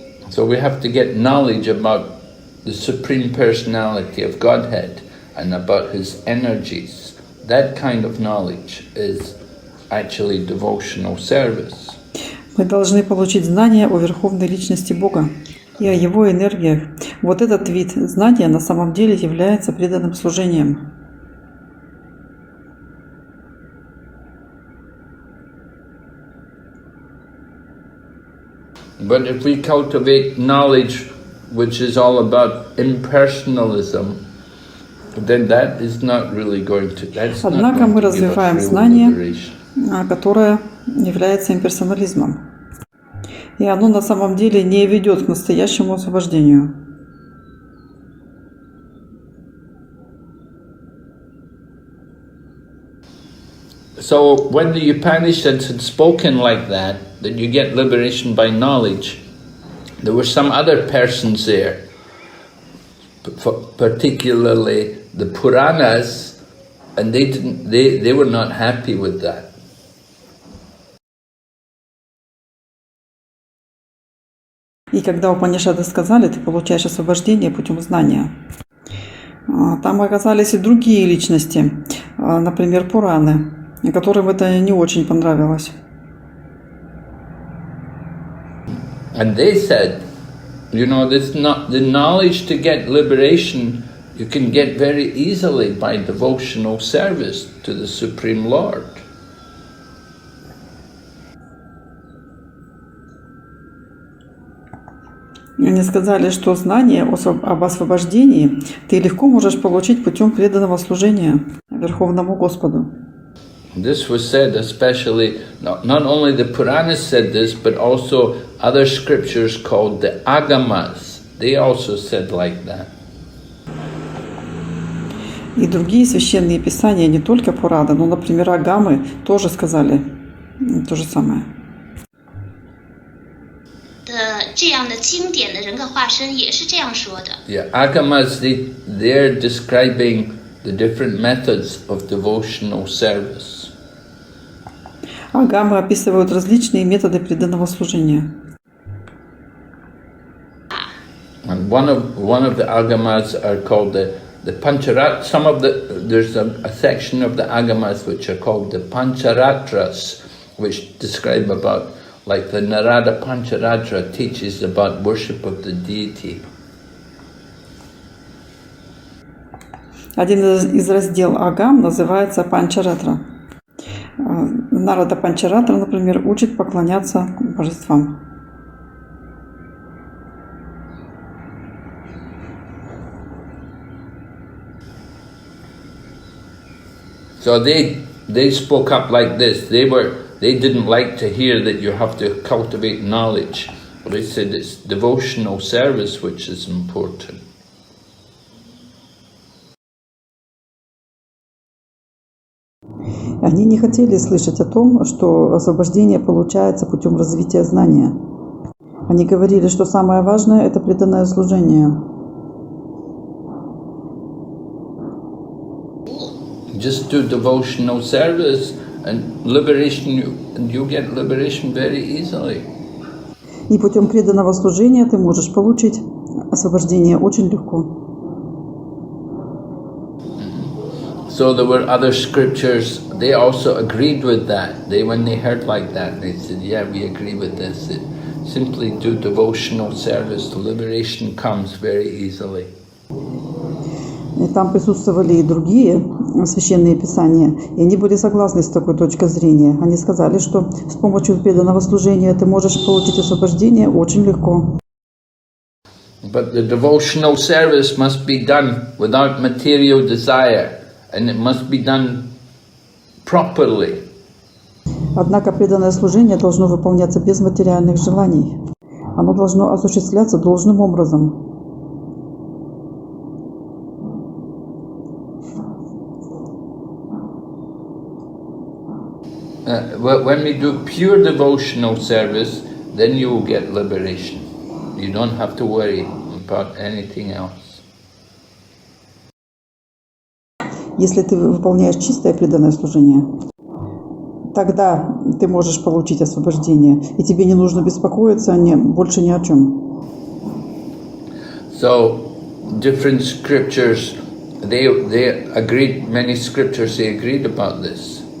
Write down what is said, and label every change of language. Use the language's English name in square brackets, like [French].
[English] So we have to get knowledge about the Supreme Personality of Godhead and about His energies. That kind of knowledge is actually devotional service. [Russian] Мы должны получить знания о Верховной Личности Бога и о Его энергиях. Вот этот вид знания на самом деле является преданным служением. [English] But if we cultivate knowledge which is all about impersonalism, then that is not really going to. [Russian] Однако мы развиваем знание, которое является имперсонализмом. И оно на самом деле не ведет к настоящему освобождению. [English] So when the Upanishads had spoken like that you get liberation by knowledge, there were some other persons there, particularly the Puranas, and they were not happy with that. [Russian] И когда Упанишады сказали, ты получаешь освобождение путем знания, там оказались и другие личности, например, Пураны, которым это не очень понравилось. [English] And they said, this not the knowledge to get liberation you can get very easily by devotional service to the Supreme Lord. [Russian] Они сказали, что знание об освобождении ты легко можешь получить путем преданного служения Верховному Господу. [English] This was said especially, not only the Puranas said this, but also other scriptures called the Agamas. They also said like that. [Russian] И другие священные писания, не только Пураны, но, например, Агамы, тоже сказали то же самое. 这样的经典的人格化身也是这样说的。 [English] Yeah, Agamas, they're describing the different methods of devotional service. [Russian] Агамы описывают различные методы преданного служения. [English] And one of the Agamas are called the Pancharat. There's a section of the Agamas which are called the Pancharatras, which describe about, like the Narada Pancharatra teaches about worship of the deity. [Russian] Один из разделов Агам называется Панчаратра. Нарада Панчаратра, например, учит поклоняться божествам. [English] So they spoke up like this. They didn't like to hear that you have to cultivate knowledge. They said it's devotional service which is important. [Russian] Они не хотели слышать о том, что освобождение получается путем развития знания. Они говорили, что самое важное – это преданное служение. [English] Just do devotional service and you get liberation very easily. [Russian] И путем преданного служения ты можешь получить освобождение очень легко. [English] So there were other scriptures, they also agreed with that. When they heard like that, they said, yeah, we agree with this. Simply do devotional service, the liberation comes very easily. [Russian] И там присутствовали и другие священные писания, и они были согласны с такой точкой зрения. Они сказали, что с помощью преданного служения ты можешь получить освобождение очень легко. [English] But the devotional service must be done without material desire. And it must be done properly. [Russian] Однако преданное служение должно выполняться без материальных желаний. Оно должно осуществляться должным образом. [English] When we do pure devotional service, then you will get liberation. You don't have to worry about anything else. [Russian] Если ты выполняешь чистое преданное служение, тогда ты можешь получить освобождение, и тебе не нужно беспокоиться больше ни о чем. [English] So, different scriptures, they agreed, many scriptures, they agreed about this.